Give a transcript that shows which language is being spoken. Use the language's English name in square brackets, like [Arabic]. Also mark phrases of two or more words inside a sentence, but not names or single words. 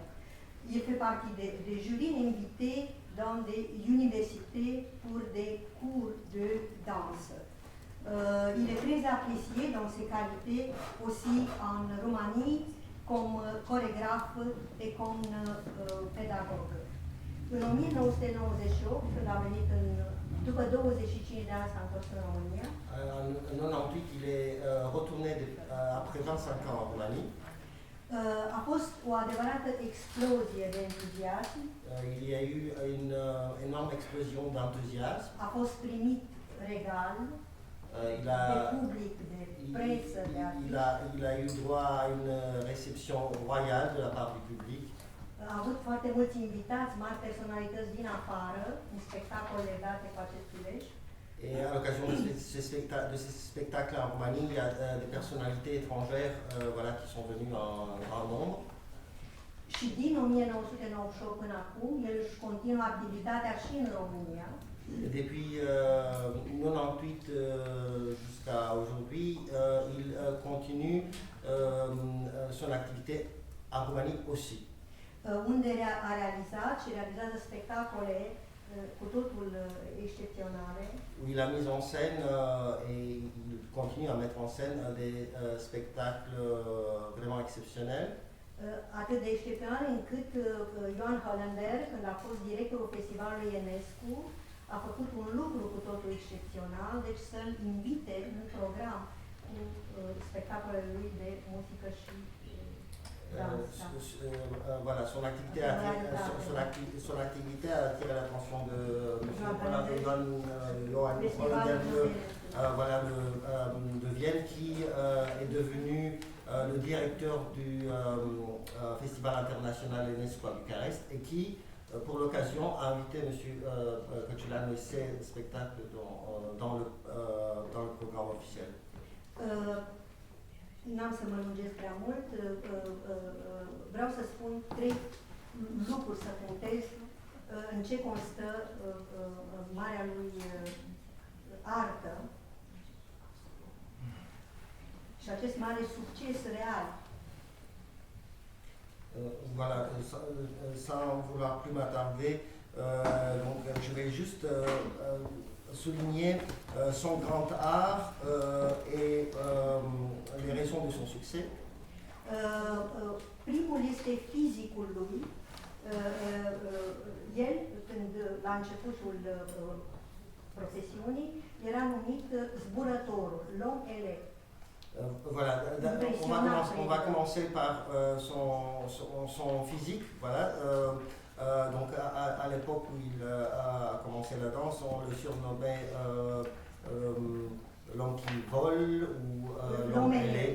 [French] Il fait partie des jurys invités dans des universités pour des cours de danse. Il est très apprécié dans ses qualités aussi en Roumanie comme chorégraphe et comme pédagogue. [Romanian] În 1998, când a venit după 25 de ani s-a întors în România. [French] En 98, il est retourné après 25 ans en Roumanie. [Romanian] A fost o adevărată explozie de entuziasm. [French] Il y a eu une énorme explosion d'enthousiasme. [Romanian] A fost primit regal de public, de presă, de artiști. [French] Il a eu droit à une réception royale de la part du public. [Romanian] A avut foarte mulți invitați, mari personalități din afară, în spectacole legate cu acest prilej. [French] Et à l'occasion de ces spectacles en Roumanie, il y a des personnalités étrangères voilà, qui sont venues en grand nombre. [Romanian] Și din 1998 până acum, el își continuă activitatea și în România. [French] Et depuis 98 jusqu'à aujourd'hui, il continue son activité en Roumanie aussi. [Romanian] Unde a realizat și realizează spectacole cu totul excepționale. [French] Où il a mis en scène et il continue à mettre en scène des spectacles vraiment exceptionnels. [Romanian] Atât de excepțional încât Ioan Hollander, când a fost directorul festivalului Enescu, a făcut un lucru cu totul excepțional, deci să-l invite în program cu spectacolele lui de muzică și [French] voilà, son activité a attiré l'attention de Johan Hollander de Vienne, qui est devenu le directeur du Festival international Enescu à Bucarest et qui, pour l'occasion, a invité M. Căciuleanu et ses spectacles dans le programme officiel. [Romanian] N-am să mă lungesc prea mult, vreau să spun 3 lucruri, să punctez în ce constă marea lui artă și acest mare succes real. [French] Voilà, sans vouloir plus m'attarder, donc je vais juste souligner son grand art et les raisons de son succès. [Romanian] Primul este fizicul lui. El, când la începutul profesiunii, era numit zburătorul, [French] l'homme élect. Voilà, on va commencer par son physique. Voilà. Donc à l'époque où il a commencé la danse, on le surnommait l'homme qui vole ou l'homme ailé.